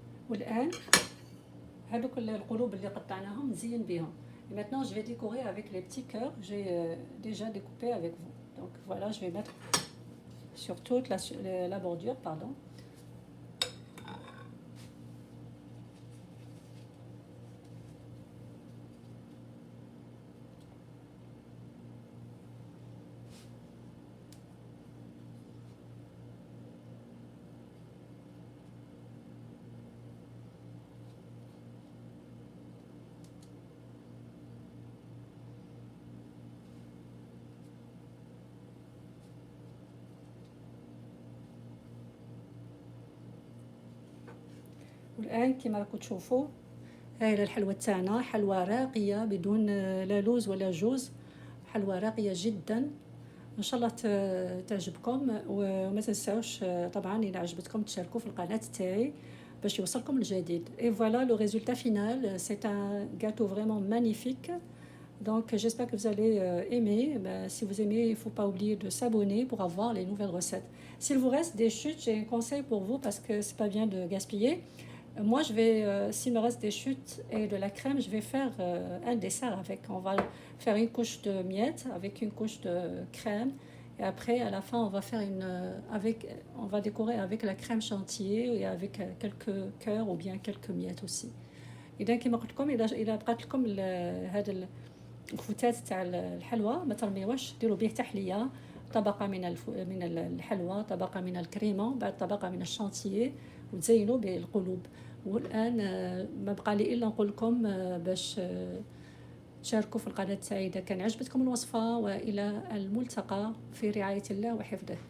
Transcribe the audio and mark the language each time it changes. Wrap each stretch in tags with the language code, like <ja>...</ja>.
<ar>والآن هذوك القلوب اللي قطعناهم نزين بهم.</ar> <fr>Et maintenant je vais décorer avec les petits cœurs que j'ai déjà découpés avec vous. Donc voilà, je vais mettre sur toute la bordure, pardon.</fr> <ar>والآن كما راكم تشوفوا هاي الحلوى تاعنا حلوى راقية بدون لا لوز ولا جوز. حلوى راقية جدا ان شاء الله تعجبكم. وما تنساوش طبعا اذا عجبتكم تشاركوا في القناة تاعي باش يوصلكم الجديد.</ar> <fr>Et voilà le résultat final, c'est un gâteau vraiment magnifique. Donc j'espère que vous allez aimer. Si vous aimez, il ne faut pas oublier de s'abonner pour avoir les nouvelles recettes. S'il vous reste des chutes, j'ai un conseil pour vous parce que c'est pas bien de gaspiller. Moi je vais, s'il me reste des chutes et de la crème, je vais faire un dessert avec. On va faire une couche de miettes avec une couche de crème. Et après, à la fin, on va faire on va décorer avec la crème chantilly et avec quelques cœurs ou bien quelques miettes aussi.</fr> <ar>اذا كما قلت لكم، اذا بقات لكم هذا الفتات تاع الحلوى ما ترميوش، ديروا به تحليه، طبقه من الحلوى، طبقه من الكريمه، بعد طبقه من الشانتيي، وتزينوا بالقلوب. والان ما بقى لي الا نقول لكم باش تشاركوا في القناه تاعي اذا كان عجبتكم الوصفه، والى الملتقى في رعايه الله وحفظه.</ar>